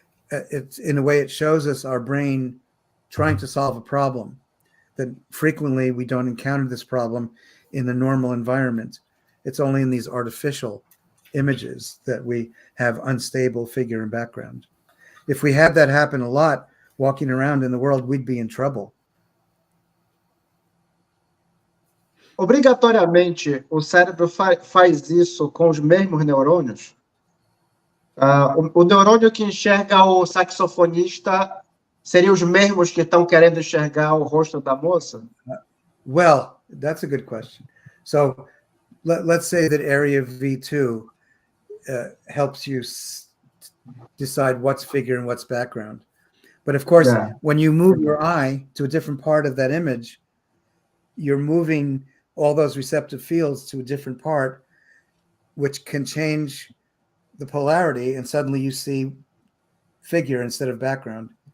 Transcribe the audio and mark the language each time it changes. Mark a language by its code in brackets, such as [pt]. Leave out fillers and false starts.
[en] It's, in a way, it shows us our brain trying to solve a problem that frequently we don't encounter this problem in the normal environment. It's only in these artificial images that we have unstable figure and background. If we had that happen a lot walking around in the world, we'd be in trouble. [pt] Obrigatoriamente, o cérebro faz isso com os mesmos neurônios? O neurônio que enxerga o saxofonista seria os mesmos que estão querendo enxergar o rosto da moça? [en] Well, that's a good question. So let's say that area V2 helps you decide what's figure and what's background. But of course, when you move your eye to a different part of that image, you're moving all those receptive fields to a different part, which can change the polarity, and suddenly you see figure instead of background.